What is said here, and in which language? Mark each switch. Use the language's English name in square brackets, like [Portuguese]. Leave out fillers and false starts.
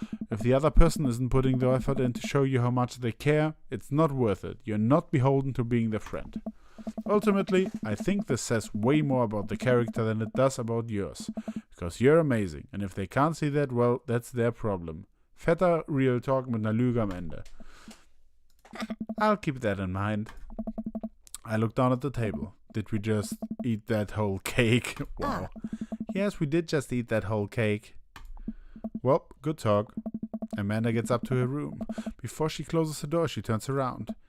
[English] If the other person isn't putting the effort in to show you how much they care, it's not worth it. You're not beholden to being their friend. Ultimately, I think this says way more about the character than it does about yours. Because you're amazing, and if they can't see that, well, that's their problem. [German] Fetter Real Talk mit einer Lüge am Ende. [English] I'll keep that in mind. I looked down at the table. Did we just eat that whole cake? Wow. Yes, we did just eat that whole cake. Well, good talk. Amanda gets up to her room. Before she closes the door, she turns around.